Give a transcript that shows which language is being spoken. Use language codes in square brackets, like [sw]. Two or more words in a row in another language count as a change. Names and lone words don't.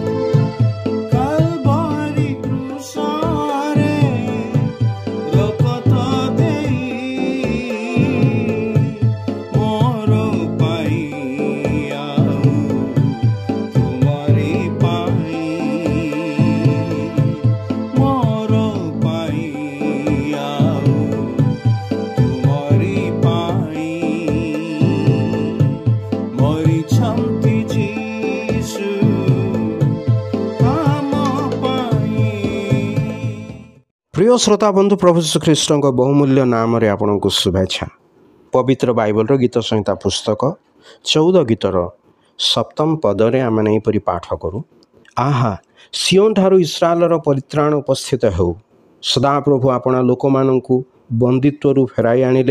[or] କାଲବାରି କ୍ରୁଶରେ ରକ୍ତ ଦେଇ ମୋର ପାଇଁ ଆଉ ତୁମରି ପାଇଁ, ମୋର ପାଇଁ ଆଉ ତୁମରି ପାଇଁ। ମରିଛନ୍ତି ଯୀଶୁ ଆମ ପାଇଁ। ପ୍ରିୟ ଶ୍ରୋତା ବନ୍ଧୁ, ପ୍ରଭୁ ଯୀଶୁ খ্ରୀଷ୍ଟଙ୍କ ବହୁମୂଲ୍ୟ ନାମରେ ଆପଣଙ୍କୁ ଶୁଭେଚ୍ଛା। ପବିତ୍ର ବାଇବଲର ଗୀତ ସଂହିତା ପୁସ୍ତକ 14 ଗୀତର 7ମ ପଦରେ ଆମେ ଏହିପରି ପାଠ କରୁ। ଆହା, ସିଓନ୍ ଠାରୁ ଇସ୍ରାଏଲର ପରିତ୍ରାଣ ଉପସ୍ଥିତ ହେଉ। ସଦାପ୍ରଭୁ ଆପଣା ଲୋକମାନଙ୍କୁ ବନ୍ଦିତ୍ୱରୁ ଫେରାଇ ଆଣିଲେ।